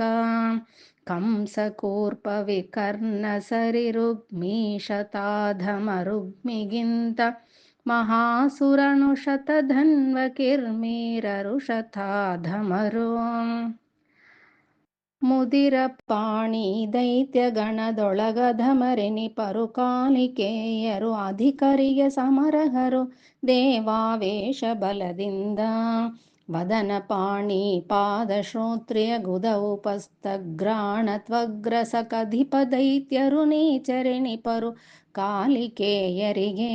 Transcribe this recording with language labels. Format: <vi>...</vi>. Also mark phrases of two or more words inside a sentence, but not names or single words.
<kn>ಕಂಸಕೂರ್ಪ ವಿಕರ್ಣ ಸರಿ ರುಗ್ಮೀಶತಾಧಮ ರುಗ್ಮಿಗಿಂತ. ಮಹಾಸುರನು ಶತಧನ್ವ ಕಿರ್ಮೀರರು ಶತಾಧಮರು. ಮುದಿರ ಪಾಣಿ ದೈತ್ಯ ಗಣದೊಳಗಧಮರೆನಿಪರು ಕಾಲಿಕೇಯರು. ಅಧಿಕರಿಗೆ ಸಮರಹರು ದೇವಾವೇಶ ಬಲದಿಂದ. ವದನ ಪಾಣಿ ಪಾದ ಶ್ರೋತ್ರಿಯ ಗುದ ಉಪಸ್ಥಗ್ರಾಣ ತ್ವಗ್ರಸಕಧಿಪ ದೈತ್ಯರು ನೀಚರೆನಿಪರು ಕಾಲಿಕೇಯರಿಗೆ.</kn>